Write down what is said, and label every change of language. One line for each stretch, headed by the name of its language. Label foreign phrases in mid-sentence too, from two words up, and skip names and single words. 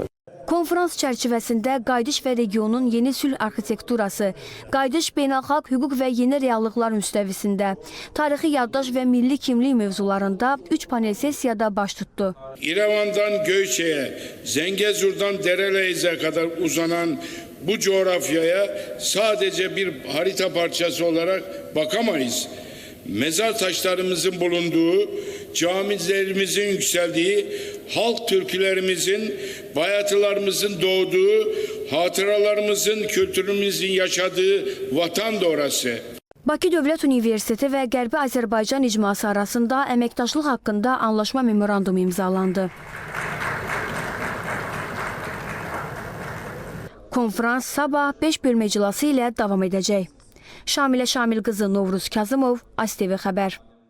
Azerbaijani: Konfrans çərçivəsində qayıdış və regionun yeni sülh arxitekturası, qayıdış beynəlxalq hüquq və yeni reallıqlar müstəvisində, tarixi yaddaş və milli kimlik mövzularında 3 panel sessiyada baş tutdu.
Turkish: İrəvandan Göyçəyə, Zəngəzurdan Dərələyizə kadar uzanan bu coğrafyaya sadece bir harita parçası olarak bakamayız. Mezar taşlarımızın bulunduğu, camilerimizin yükseldiği, halk türkülerimizin, bayatılarımızın doğduğu, hatıralarımızın, kültürümüzün yaşadığı vatan da orası.
Azerbaijani: Bakı Dövlət Universiteti və Qərbi Azərbaycan icması arasında əməkdaşlıq haqqında anlaşma memorandumu imzalandı. Konfrans sabah 5 bölmə iclası ilə davam edəcək. Şamilə Şamil qızı, Novruz Kazımov, ASTV Xəbər.